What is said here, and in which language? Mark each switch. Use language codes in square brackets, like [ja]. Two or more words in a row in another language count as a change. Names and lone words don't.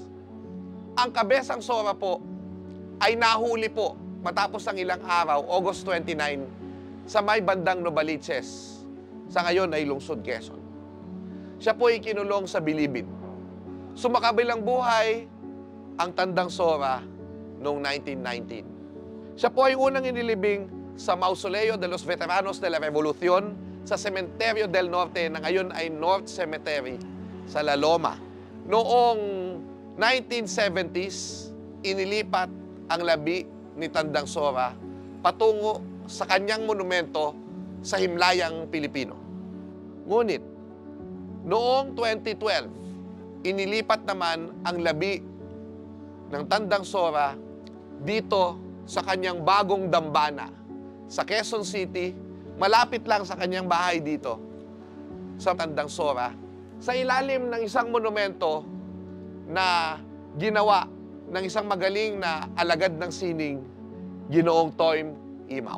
[tl] Ang Kabesang Sora po ay nahuli po matapos ng ilang araw, August 29, sa may bandang Novaliches, sa ngayon ay lungsod Quezon. Siya po ay kinulong sa Bilibid. Sumakabilang buhay ang Tandang Sora noong 1919. Siya po ay unang inilibing sa Mausoleo de los Veteranos de la Revolución sa Cementerio del Norte na ngayon ay North Cemetery sa La Loma. Noong 1970s, inilipat ang labi ni Tandang Sora patungo sa kanyang monumento sa Himlayang Pilipino. Ngunit, noong 2012, inilipat naman ang labi ng Tandang Sora dito sa kanyang bagong dambana sa Quezon City, malapit lang sa kanyang bahay dito sa Tandang Sora, sa ilalim ng isang monumento na ginawa ng isang magaling na alagad ng sining, Ginoong Toym Imaw.